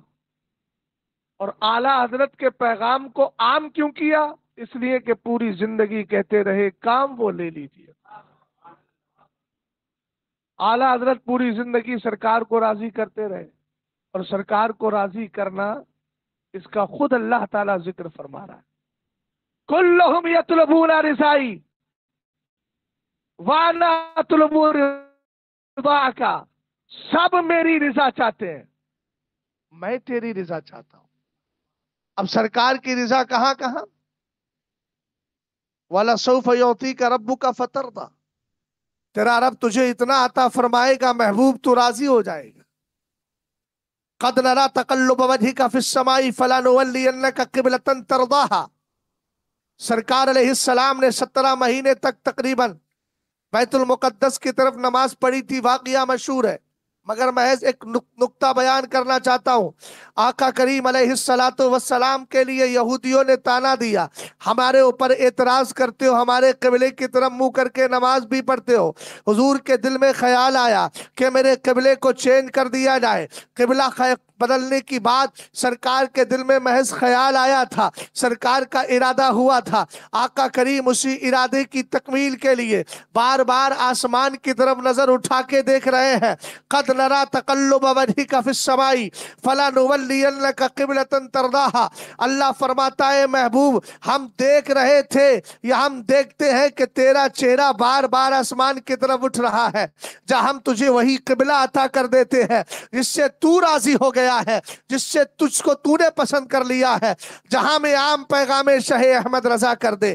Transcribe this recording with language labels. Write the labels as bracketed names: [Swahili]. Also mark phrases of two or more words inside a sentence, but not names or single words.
[Urdu] اور اعلیٰ حضرت کے پیغام کو عام کیوں کیا? اس لیے کہ پوری زندگی کہتے رہے، کام وہ لے لیجیے. اعلیٰ حضرت پوری زندگی سرکار کو راضی کرتے رہے، اور سرکار کو راضی کرنا، اس کا خود اللہ تعالیٰ ذکر فرما رہا ہے, [Arabic] كلهم يطلبون رضائي وأنا أطلب رضاك, [Urdu] سب میری رضا چاہتے ہیں، میں تیری رضا چاہتا ہوں. اب سرکار کی رضا کہاں کہاں? [Arabic] ولسوف يعطيك ربك فترضى, [Urdu] تیرا رب تجھے اتنا عطا فرمائے گا محبوب تو راضی ہو جائے گا. [Arabic] قد نرى تقلب وجهك في السماء فلنولينك قبلة ترضاها. [Urdu] سرکار علیہ السلام نے 17 مہینے تک تقریباً بیت المقدس کی طرف نماز پڑھی تھی. واقعہ مشہور ہے، مگر محض ایک نکتہ بیان کرنا چاہتا ہوں. آقا کریم [Arabic] عليه الصلاة والسلام [Urdu] کے لیے یہودیوں نے طعنہ دیا، ہمارے اوپر اعتراض کرتے ہو، ہمارے قبلے کی طرف منہ کر کے نماز بھی پڑھتے ہو. حضور کے دل میں خیال آیا کہ میرے قبلے کو چینج کر دیا جائے. قبلہ بدلنے کی بات سرکار کے دل میں محض خیال آیا تھا، سرکار کا ارادہ ہوا تھا. آقا کریم اسی ارادے کی تکمیل کے لیے بار بار آسمان کی طرف نظر اٹھا کے دیکھ رہے ہیں. [Arabic] قد نرى تقلب وجهك في السماء فلنولينك قبلة ترضاها. [Urdu] اللہ فرماتا ہے محبوب، ہم دیکھ رہے تھے یا ہم دیکھتے ہیں کہ تیرا چہرہ بار بار آسمان کی طرف اٹھ رہا ہے، جہاں ہم تجھے وہی قبلہ عطا کر دیتے ہیں جس سے تو راضی ہو گیا ہے، جس سے تجھ کو تو نے پسند کر لیا ہے، جہاں میں عام پیغام شاہ احمد رضا کر دے.